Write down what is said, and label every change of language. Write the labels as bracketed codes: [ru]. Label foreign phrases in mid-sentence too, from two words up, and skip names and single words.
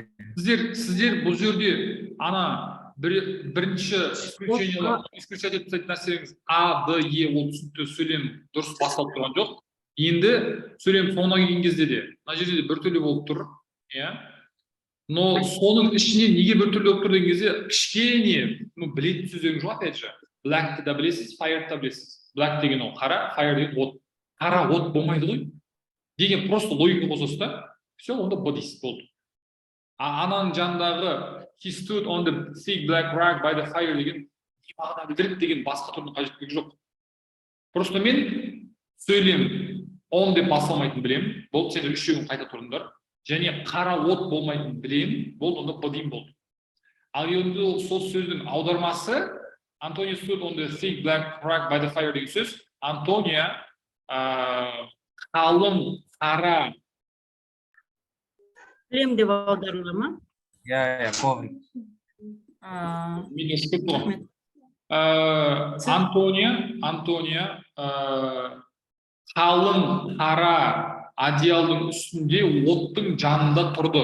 [kk] Сіздер бұл жерде ана бірінші исключение ететін нәрселеріңіз А, Д, Е ол түсінікті сөйлем дұрыс басталып тұрған жоқ. Енді сөйлем соңына келген кезде де мына жерде де біртүрлі болып тұр, иә. Но соның ішінен неге біртүрлі болып тұр деген кезде кішкене білетін сөздеріңіз жоқ, [ru] опять же. [kk] Black та білесіз, fire та білесіз. Black деген ол қара, fire деген от. Қара от болмайды ғой деген просто логика қосасыз да, все, онда б дейсіз, болды. Ананың жанындағы [en] he stood on the thick black rock by the fire [kk] деген мағына білдіреді деген басқа түрдің қажеттілігі жоқ. Просто мен сөйлем on деп басталмайтынын білемін, болды, сендер үшеуін қайта тұрыңдар. Және қара от болмайтынын білемін, болды, онда б деймін, болды. Ал енді сол сөздің аудармасы Антония [en] stood on the thick black rock by the fire [kk] деген сөз, Антония қалың қара Білем деп аударылды ма? Иә, коврик. мен естіп тұрмын. Антония қалың қара одеялдың үстінде оттың жанында тұрды.